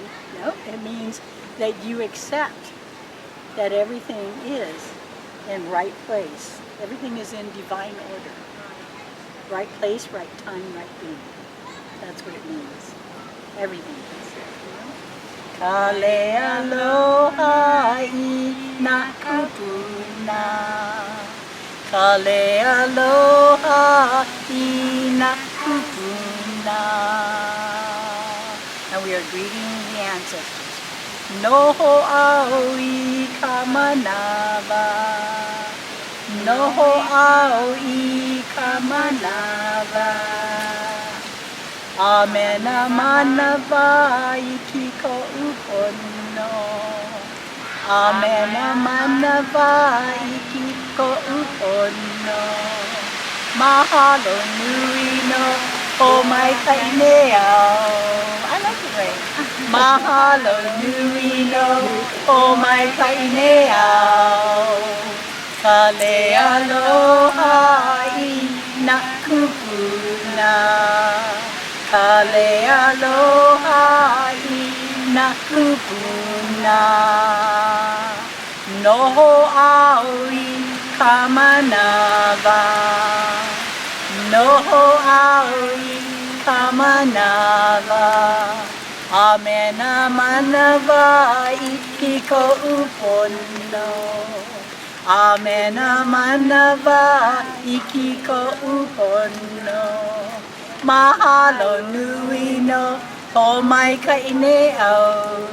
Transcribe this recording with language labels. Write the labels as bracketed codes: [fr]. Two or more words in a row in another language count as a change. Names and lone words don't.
[en] No, it means that you accept that everything is in right place. Everything is in divine order. Right place, right time, right being. That's what it means. Everything is. [haw] Kale aloha I na kupuna. Kale aloha I na kupuna. [en] And we are greeting the ancestors. [haw] Noho aoi kamanava. Noho aoi kamanava. Amena manava ikiko upono. Amena manava ikiko upono. Mahalo nui no o mai kaineo. [en] I love the rain. [haw] Mahalo nui no o mai kaineo. Kale aloha I na kupuna. Kale aloha I na kupuna. Noho aoi kamanava. Noho aoi kamanava. Amena manava I ko upono. Amena manava I ko upono. Mahalo nui no o mai kaineo.